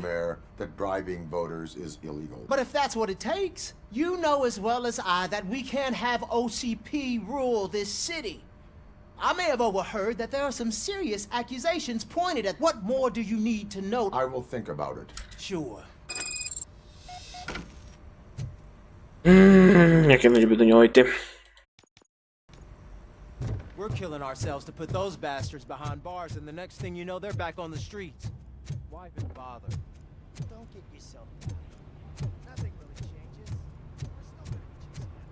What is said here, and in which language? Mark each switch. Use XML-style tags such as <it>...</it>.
<en>Mayor, that bribing voters is illegal. But if that's what it takes, you know as well as I that we can't have OCP rule this city. I may have overheard that there are some serious accusations pointed at. What more do you need to know? I will think about it. Sure.</en> <uk>Як я не люблю до нього йти.</uk> <en>We're killing ourselves to put those bastards behind bars, and the next thing you know, they're back on the streets. Why even bother? Don't get yourself down. Nothing really changes. We're still gonna be chasing</en>